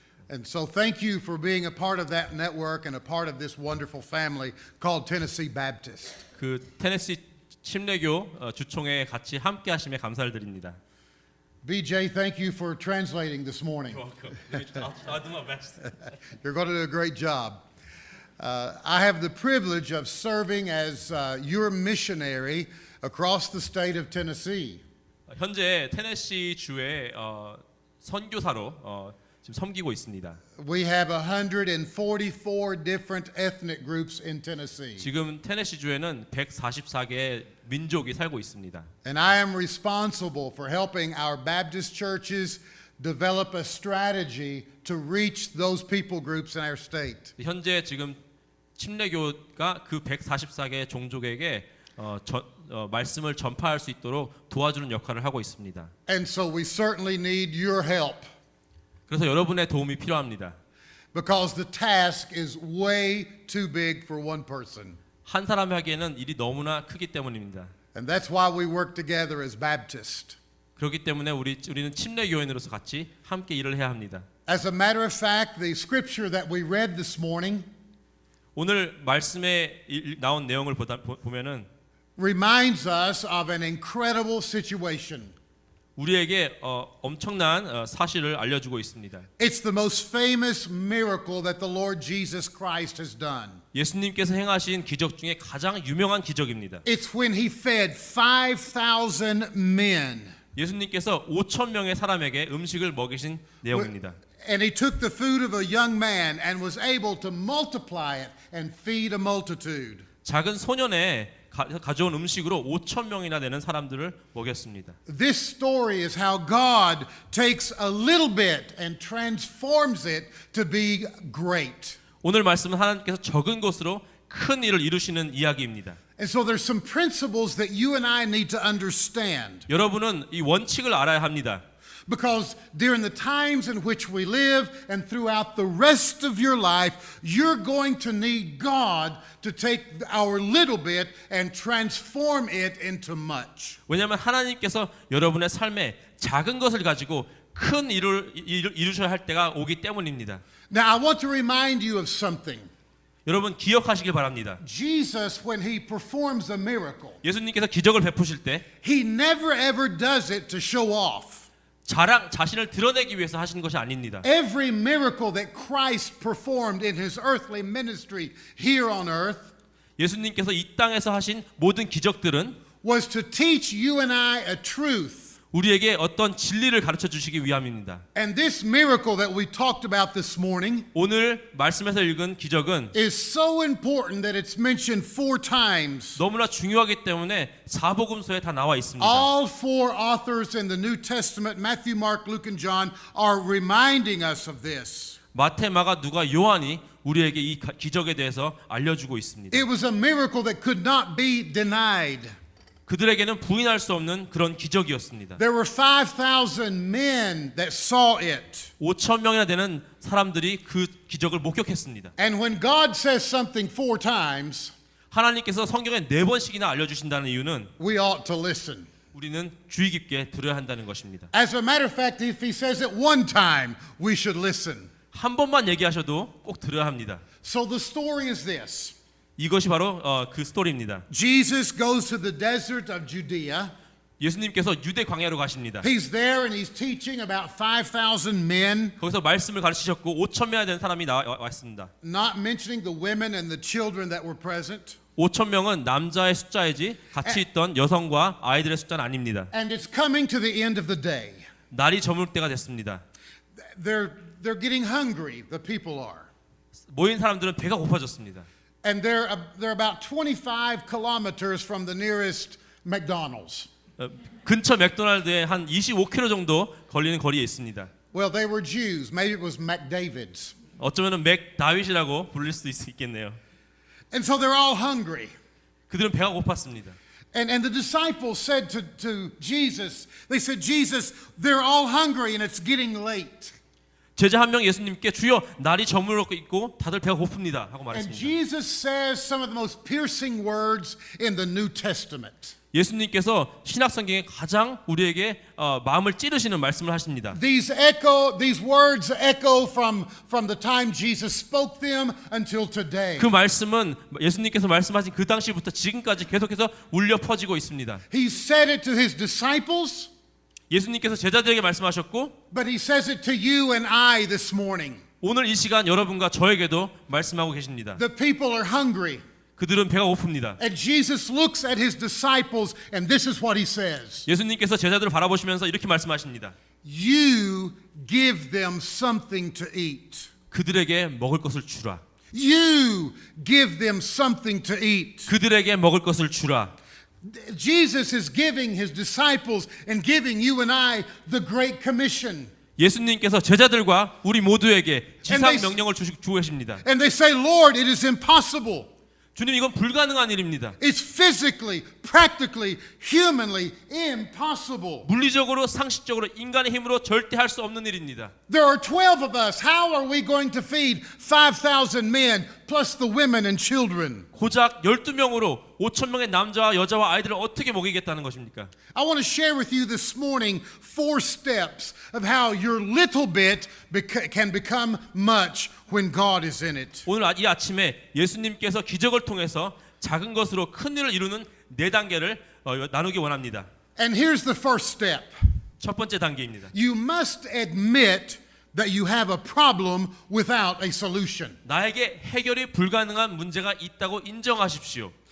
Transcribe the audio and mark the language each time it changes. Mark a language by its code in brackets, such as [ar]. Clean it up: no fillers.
[en] And so thank you for being a part of that network and a part of this wonderful family called Tennessee Baptist. [ko] 그 테네시 침례교 주총회 같이 함께 하심에 감사를 드립니다. [en] BJ, thank you for translating this morning. I'll do my best. You're going to do a great job. I have the privilege of serving as your missionary across the state of Tennessee. [ko] 현재 테네시 주의 선교사로 지금 섬기고 있습니다. [en] We have 144 different ethnic groups in Tennessee. [ko] 지금 테네시 주에는 144개의 민족이 살고 있습니다. [en] And I am responsible for helping our Baptist churches develop a strategy to reach those people groups in our state. [ko] 현재 지금 침례교가 그 144개 종족에게 말씀을 전파할 수 있도록 도와주는 역할을 하고 있습니다. [en] And so we certainly need your help [ko] 그래서 여러분의 도움이 필요합니다. [en] because the task is way too big for one person. [ko] 한 사람이 하기에는 일이 너무나 크기 때문입니다. [en] And that's why we work together as Baptists. [ko] 그렇기 때문에 우리는 침례교인으로서 같이 함께 일을 해야 합니다. [en] As a matter of fact, the scripture that we read this morning [ko] 오늘 말씀에 나온 내용을 보면은 [en] reminds us of an incredible situation. [ko] 우리에게 엄청난 사실을 알려주고 있습니다. [en] It's the most famous miracle that the Lord Jesus Christ has done. [ko] 예수님께서 행하신 기적 중에 가장 유명한 기적입니다. [en] It's when he fed 5,000 men. [ko] 예수님께서 5천 명의 사람에게 음식을 먹이신 내용입니다. [en] And he took the food of a young man and was able to multiply it and feed a multitude. [ko] 작은 소년에 가져온 음식으로 5천 명이나 되는 사람들을 먹였습니다. [en] This story is how God takes a little bit and transforms it to be great. [ko] 오늘 말씀은 하나님께서 적은 것으로 큰 일을 이루시는 이야기입니다. [en] And so there's some principles that you and I need to understand. [ko] 여러분은 이 원칙을 알아야 합니다. [en] Because during the times in which we live and throughout the rest of your life, you're going to need God to take our little bit and transform it into much. [ko] 왜냐하면 하나님께서 여러분의 삶에 작은 것을 가지고 큰 일을 이루셔야 할 때가 오기 때문입니다. [en] Now I want to remind you of something. [ko] 여러분 기억하시길 바랍니다. [en] Jesus, when he performs a miracle, [ko] 예수님께서 기적을 베푸실 때 [en] he never ever does it to show off. [ko] 자신을 드러내기 위해서 하시는 것이 아닙니다. [en] Every miracle that Christ performed in his earthly ministry here on earth [ko] 예수님께서 이 땅에서 하신 모든 기적들은 [en] was to teach you and I a truth. [ko] 우리에게 어떤 진리를 가르쳐 주시기 위함입니다. [en] And this miracle that we talked about this morning [ko] 오늘 말씀에서 읽은 기적은 [en] is so important that it's mentioned 4 times. [ko] 너무나 중요하기 때문에 사복음서에 다 나와 있습니다. [en] All 4 authors in the New Testament, Matthew, Mark, Luke, and John, are reminding us of this. [ko] 마태, 마가, 누가, 요한이 우리에게 이 기적에 대해서 알려주고 있습니다. [en] It was a miracle that could not be denied. [ko] 그들에게는 부인할 수 없는 그런 기적이었습니다. [en] There were 5,000 men that saw it. [ko] 5천 명이나 되는 사람들이 그 기적을 목격했습니다. [en] And when God says something 4 times, [ko] 하나님께서 성경에 4번씩이나 알려주신다는 이유는 [en] we ought to listen. [ko] 우리는 주의 깊게 들어야 한다는 것입니다. [en] As a matter of fact, if he says it 1 time, we should listen. [ko] 한 번만 얘기하셔도 꼭 들어야 합니다. [en] So the story is this. [ko] 이것이 바로 그 스토리입니다. [en] Jesus goes to the desert of Judea. [ko] 예수님께서 유대 광야로 가십니다. [en] He's there and he's teaching about 5,000 men, [ko] 거기서 말씀을 가르치셨고 5천 명이 된 사람이 왔습니다. [en] not mentioning the women and the children that were present. [ko] 5천 명은 남자의 숫자이지 같이 있던 여성과 아이들의 숫자는 아닙니다. [en] And it's coming to the end of the day. [ko] 날이 저물 때가 됐습니다. [en] They're getting hungry, the people are. [ko] 모인 사람들은 배가 고파졌습니다. [en] And they're about 25 kilometers from the nearest McDonald's. [ko] 근처 맥도날드에 한 25km 정도 걸리는 거리에 있습니다. [en] Well, they were Jews. Maybe it was McDavid's. [ko] 어쩌면은 맥다윗이라고 부를 수도 있겠네요. [en] And so they're all hungry. [ko] 그들은 배가 고팠습니다. [en] And the disciples said to Jesus, they said, Jesus, they're all hungry and it's getting late. [ko] 제자 한 명 예수님께 주여 날이 저물고 있고 다들 배가 고픕니다 하고 말했습니다. [en] Jesus says some of the most piercing words in the New Testament. [ko] 예수님께서 신약 성경에 가장 우리에게 마음을 찌르시는 말씀을 하십니다. [en] These words echo from the time Jesus spoke them until today. [ko] 그 말씀은 예수님께서 말씀하신 그 당시부터 지금까지 계속해서 울려 퍼지고 있습니다. [en] He said it to his disciples, [ko] 예수님께서 제자들에게 말씀하셨고 [en] but he says it to you and I this morning. [ko] 오늘 이 시간 여러분과 저에게도 말씀하고 계십니다. [en] The people are hungry. [ko] 그들은 배가 고픕니다. [en] And Jesus looks at his disciples and this is what he says. [ko] 예수님께서 제자들을 바라보시면서 이렇게 말씀하십니다. [en] You give them something to eat. [ko] 그들에게 먹을 것을 주라. [en] You give them something to eat. [ko] 그들에게 먹을 것을 주라. [en] Jesus is giving his disciples and giving you and I the Great Commission. [ko] 예수님께서 제자들과 우리 모두에게 지상 [en] And they- [ko] 명령을 주고 계십니다. [en] And they say, Lord, it is impossible. [ko] 주님 이건 불가능한 일입니다. [en] It's physically, practically, humanly impossible. [ko] 물리적으로 상식적으로 인간의 힘으로 절대 할 수 없는 일입니다. [en] There are 12 of us. How are we going to feed 5,000 men plus the women and children? [ko] 고작 12명으로 5,000명의 남자와 여자와 아이들을 어떻게 먹이겠다는 것입니까? [en] I want to share with you this morning 4 steps of how your little bit can become much when God is in it. [ko] 오늘 이 아침에 예수님께서 기적을 통해서 작은 것으로 큰 일을 이루는 4단계를 나누기 원합니다. [en] And here's the first step. [ko] 첫 번째 단계입니다. [en] You must admit that you have a problem without a solution. [ko] 나에게 해결이 불가능한 문제가 있다고 인정하십시오.